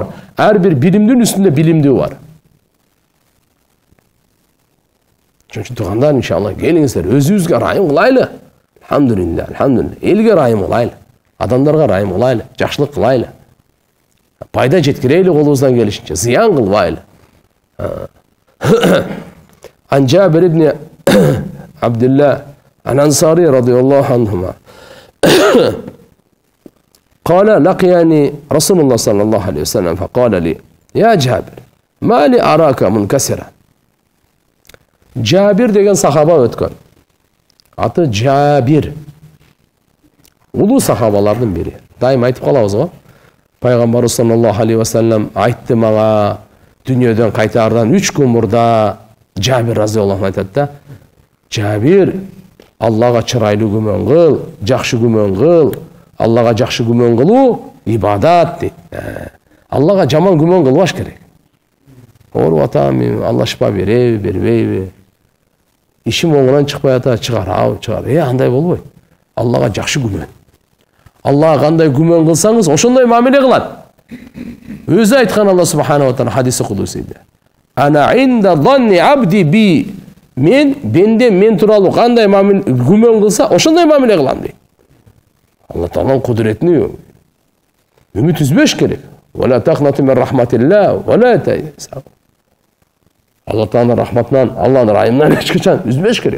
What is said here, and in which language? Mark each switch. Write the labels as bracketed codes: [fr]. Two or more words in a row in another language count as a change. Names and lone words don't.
[ky] Ар бир билимдин үстүндө билимдүү бар. Чөнчү туугандар, иншалла, келиңиздер, өзүбүзгө райым кылайлы. [ar] الحمد لله، الحمد لله. [ky] Элге райым кылайлы. Адамдарга райым кылайлы, жакшылык кылайлы. Пайда жеткирели колубуздан келишинче, зыян кылбайлы. [ar] عن جابر بن عبد الله الأنصاري رضي الله عنهما قال لقيني رسول الله صلى الله عليه وسلم فقال لي يا جابر ما لي أراك منكسرا. [ky] Jabir деген сахаба өткөн. Аты Jabir. Улуу сахабалардын бири. Дайым айтып калабыз го. Пайгамбарыбыз [ar] صلى الله عليه وسلم [ky] айтты мага дүнүйөдөн кайтаардан 3 күн мурда Jabir разияллаху айтат да. Jabir Аллага чырайлуу күмөн кыл, жакшы күмөн кыл. Аллага жакшы күмөн кылуу ибадат дейт. Аллага жаман күмөн кылбаш керек. Ооруп атам, Алла шифа береби, бербейби? Ишим оңунан чыкпай ата, чыгарабы, чыгар. Андай болбойт. Аллага жакшы күмөн. Аллага кандай күмөн кылсаңыз, ошондой мамиле кылат. Өзү айткан [ar] الله سبحانه وتعالى [ky] хадиси кудусийде. [ar] أنا عند ظن عبدي بي. [ky] Мен тууралуу кандай мамиле күмөн кылса, ошондой мамиле кылам дейт. Алла Тааланын кудуретине үмүт үзбөш керек. [ar] ولا تقنطوا من رحمة الله، ولا تيأسوا. [ky] Алла Тааланын рахматынан, Алланын райымынан эч качан үзбөш керек.